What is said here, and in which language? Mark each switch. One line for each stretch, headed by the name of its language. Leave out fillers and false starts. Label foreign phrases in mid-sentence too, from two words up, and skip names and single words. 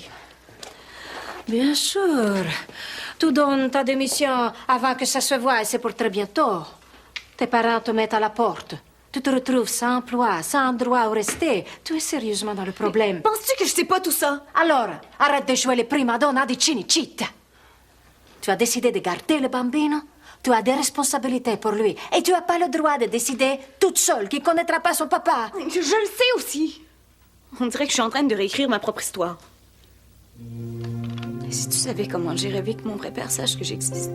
French: Bien sûr. Tu donnes ta démission avant que ça se voie et c'est pour très bientôt. Tes parents te mettent à la porte. Tu te retrouves sans emploi, sans endroit où rester. Tu es sérieusement dans le problème. Penses-tu que je sais pas tout ça? Alors, arrête de jouer les
Italian: prima donna di Cinecittà.
French: Tu as décidé de garder le bambino. Tu as des responsabilités pour lui. Et tu n'as pas le droit de décider toute seule qui ne connaîtra pas son papa. Je le sais aussi. On dirait que je suis en train de réécrire ma propre histoire. Et si tu savais comment j'ai rêvé que mon vrai père sache que j'existe.